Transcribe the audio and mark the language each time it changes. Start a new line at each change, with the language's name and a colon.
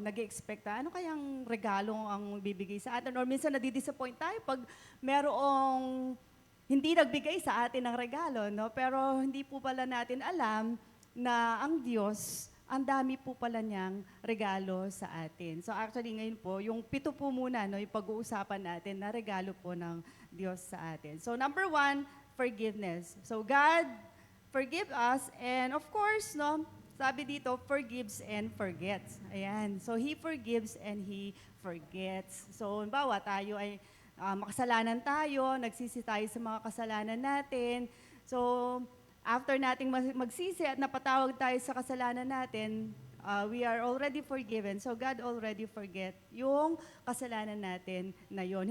Filipino: Nag-expect tayo, ano kayang regalo ang bibigay sa atin? Or minsan nadidisappoint tayo pag merong hindi nagbigay sa atin ng regalo, no? Pero hindi po pala natin alam na ang Diyos, ang dami po pala niyang regalo sa atin. So actually ngayon po, yung 7 po muna, no? Yung pag-uusapan natin na regalo po ng Diyos sa atin.
English: So number 1, forgiveness. So God forgive us, and of course, no? Sabi dito, forgives and forgets. Ayan. So, He forgives and He forgets.
Filipino: So, halimbawa, tayo ay makasalanan tayo, nagsisi tayo sa mga kasalanan natin. So, after nating magsisi at napatawag tayo sa kasalanan natin, we are already forgiven. So, God already forget yung kasalanan natin na yon.